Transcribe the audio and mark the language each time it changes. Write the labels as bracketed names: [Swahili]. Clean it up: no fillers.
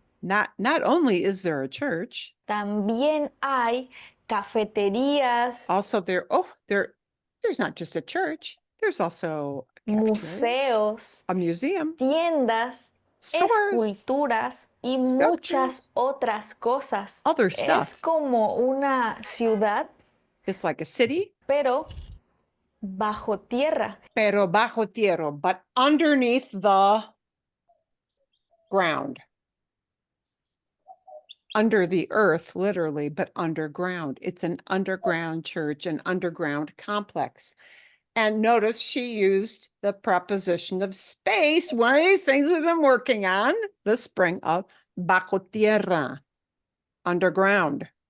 [English] Not only is there a church, [Spanish] también hay cafeterías, [English] also there's not just a church, there's also a cafeteria, [Spanish] museos, [English] a museum, [Spanish] tiendas, [English] stores, [Spanish] esculturas y muchas otras cosas. [English] other [Spanish] Es [English] stuff. [Spanish] como una ciudad, [English] It's like a city, [Spanish] pero bajo tierra. pero bajo tierra, [English] but underneath the ground. Under the earth, literally, but underground. It's an underground church, an underground complex. And notice she used the preposition of space, one of these things we've been working on this spring, of [Spanish] bajo tierra, [English] underground.